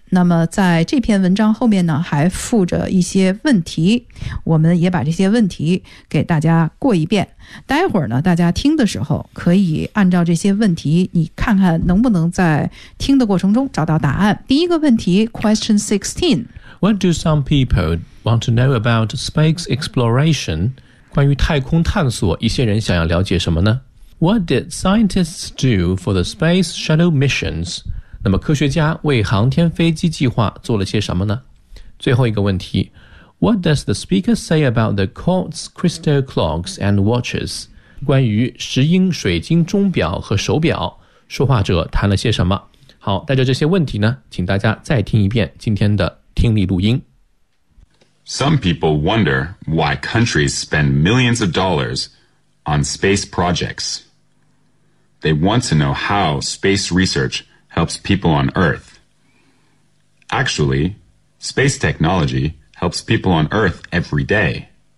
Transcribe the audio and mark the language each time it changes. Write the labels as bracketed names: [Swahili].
[Chinese] 那么在这篇文章后面呢还附着一些问题，我们也把这些问题给大家过一遍。待会儿呢大家听的时候可以按照这些问题，你看看能不能在听的过程中找到答案。第一个问题 Question 16, [English] What do some people want to know about space exploration? [Chinese] 关于太空探索一些人想要了解什么呢？ [English] What did scientists do for the space shuttle missions? [Chinese] 那么科学家为航天飞机计划做了些什么呢？ [English] 最后一个问题 What does the speaker say about the quartz crystal clocks and watches? [Chinese] 关于石英水晶钟表和手表，说话者谈了些什么？好，带着这些问题呢，请大家再听一遍今天的听力录音。 [English] Some people wonder why countries spend millions of dollars on space projects. They want to know how space research helps people on Earth. Actually, space technology helps people on Earth every day.